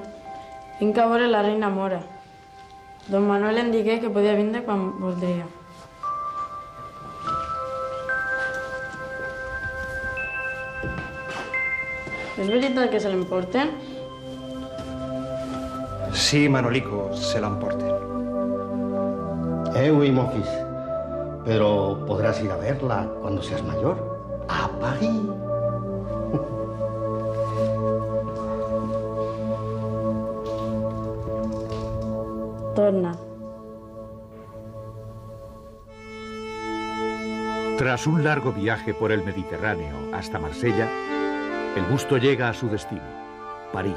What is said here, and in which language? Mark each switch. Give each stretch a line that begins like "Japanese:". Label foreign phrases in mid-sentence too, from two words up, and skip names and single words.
Catalan: Vinc a veure la reina Mora. Don Manuel em digué que podia vindre quan voldria. És veritat que se l'emporten? Sí, Manolico, se l'emporten.
French: Oui, mon fils.
Spanish: Pero podrás ir a verla cuando seas mayor. A París.
Catalan: Torna.
Spanish: Tras un largo viaje por el Mediterráneo hasta Marsella, el busto llega a su destino, París.